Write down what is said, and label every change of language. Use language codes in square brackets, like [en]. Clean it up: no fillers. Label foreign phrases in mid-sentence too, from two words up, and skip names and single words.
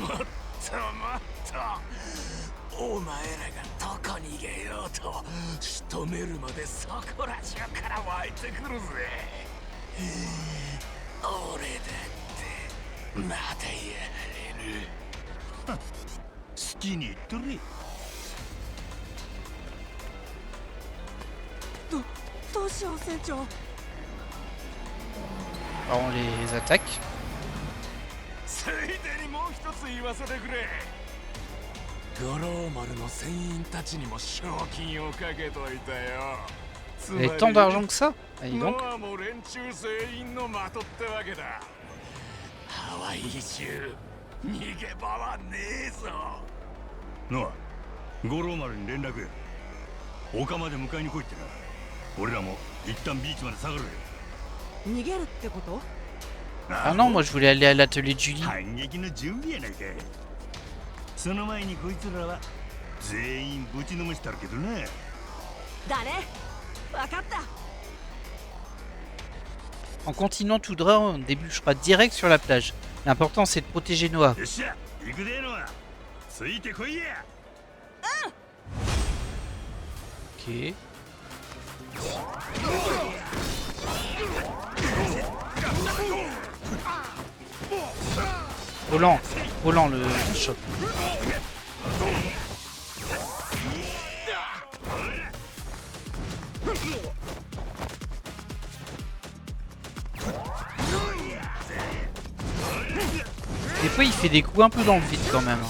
[ja] もっともっとお前らがどこに逃げようと仕留めるまでそこら中から湧いてくるぜ。俺だってまだやれる。好きに言っとれ。どうしよう船長。 [fr] On les attaque. [ja] ついでにもう一つ言わせてくれ。五郎丸の船員たちにも賞金をかけといたよ。 [fr] Avec tant d'argent que ça? Allez donc. [ja] ノアも連中全員の的ってわけだ。ハワイ中逃げ場はねえぞ。ノア、五郎丸に連絡や。丘まで迎えに来いってな。俺らも一旦ビーチまで下がる。逃げるってこと？ [fr] Ah non, moi je voulais aller à l'atelier de Julie. [ja] 反撃の準備やないか。その前にこいつらは全員ぶちのめしたるけどね。だね。わかった。 [fr] En continuant tout droit, on débouchera direct sur la plage. L'important c'est de protéger Noah. [ja] よっしゃ、行くでのは。ついてこいや。 [fr] Ok. Volant le choc. Des fois il fait des coups un peu dans le vide quand même.